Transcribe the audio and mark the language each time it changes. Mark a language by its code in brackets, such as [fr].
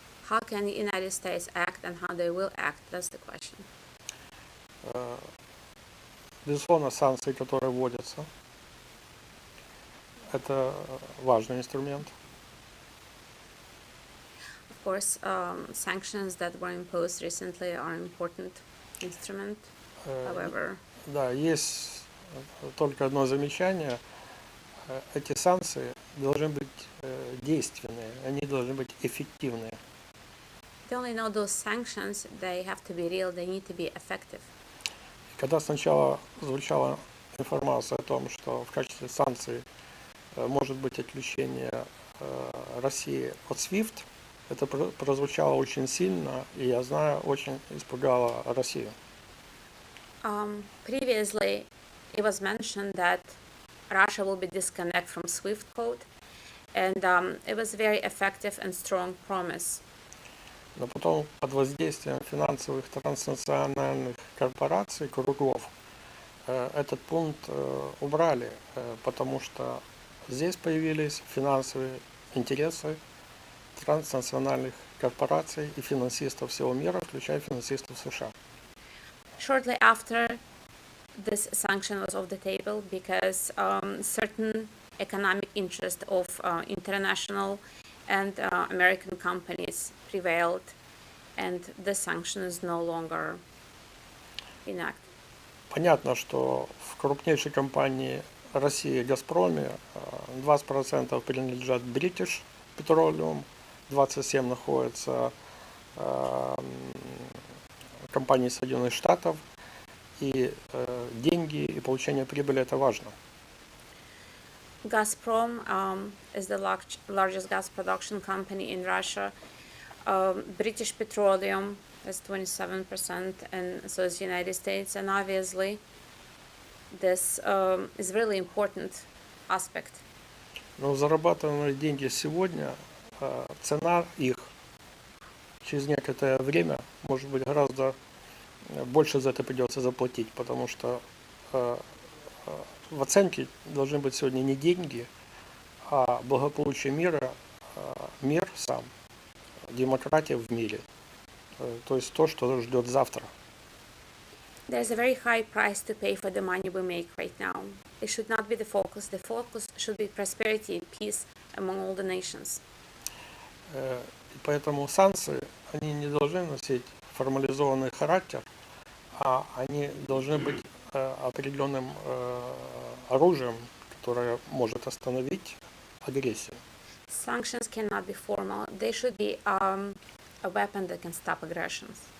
[en] How can the United States act and how they will act? That's the question. [ru] Безусловно, санкции, которые вводятся, это важный инструмент. [en] Of course, sanctions that were imposed recently are an important instrument. However, [ru] Да, есть только одно замечание. Эти санкции должны быть действенные, они должны быть эффективные. [en] they only know those sanctions, they have to be real, they need to be effective. [ru] Когда сначала звучала информация о том, что в качестве санкций может быть отключение России от SWIFT, это прозвучало очень сильно, и я знаю, очень испугало Россию. [en] Previously, it was mentioned that Russia will be disconnected from SWIFT code, and it was a very effective and strong promise. [ru] Но потом под воздействием финансовых транснациональных корпораций, кругов, этот пункт убрали, потому что здесь появились финансовые интересы транснациональных корпораций и финансистов всего мира, включая финансистов США. [en] Shortly after, this sanction was off the table because certain economic interest of international and American companies prevailed, and the sanction is no longer enacted. [ru] Понятно, что в крупнейшей компании России «Газпроме» 20% принадлежат British Petroleum, 27% находится в компании Соединенных Штатов, и деньги и получение прибыли – это важно. [en] Gazprom is the largest gas production company in Russia. British Petroleum is 27%, and so is the United States. And obviously, this is really important aspect. [ru] Но зарабатываемые деньги сегодня, цена их через некоторое время, может быть, гораздо больше за это придется заплатить, потому что в оценке должны быть сегодня не деньги, а благополучие мира, мир сам, демократия в мире, то есть то, что ждет завтра. [en] There's a very high price to pay for the money we make right now. It should not be the focus. The focus should be prosperity and peace among all the nations. [ru] И поэтому санкции, они не должны носить формализованный характер, а они должны быть определенным оружием, которое может остановить агрессию. [en] Sanctions cannot be formal. They should be a weapon that can stop aggressions.